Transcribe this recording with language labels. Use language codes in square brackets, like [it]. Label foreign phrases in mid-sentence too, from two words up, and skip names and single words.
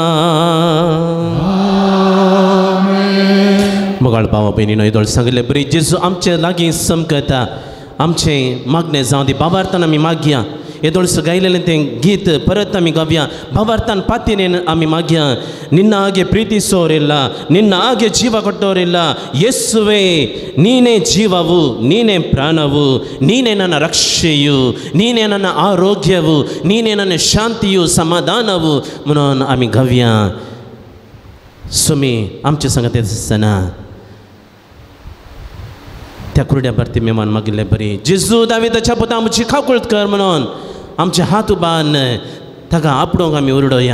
[kok] मोगाळ भावा भयणीनो येदोळ सांगले बरी जेजू आमचे लागीं समकता. आमचे मागणें जावं दी भावार्थान आमी मागया. येदोळस गायलेलें तें गीत परत आमी गावया. भावार्थान पातीनेन आमी मागया. [kn] ನಿನ್ನ ಹಾಗೆ ಪ್ರೀತಿ ಸೋರಿಲ್ಲ, ನಿನ್ನ ಹಾಗೆ ಜೀವ ಕೊಟ್ಟವರಿಲ್ಲ. ಯೇಸುವೆ ನೀನೇ ಜೀವವು, ನೀನೇ ಪ್ರಾಣವು, ನೀನೇ ನನ್ನ ರಕ್ಷೆಯು, ನೀನೇ ನನ್ನ ಆರೋಗ್ಯವು, ನೀನೇ ನನ್ನ ಶಾಂತಿಯು समाधानವು [kok] म्हणून आमी गावया. सुमी आमचे संगत आसतना त्या कुरड्या भरती मेमान मागिल्ले बरी जेजू दाविदाच्या पुता आमची खाकुळट कर म्हणून आमचे हात उबान ताका आपणूक आमी उरडोया.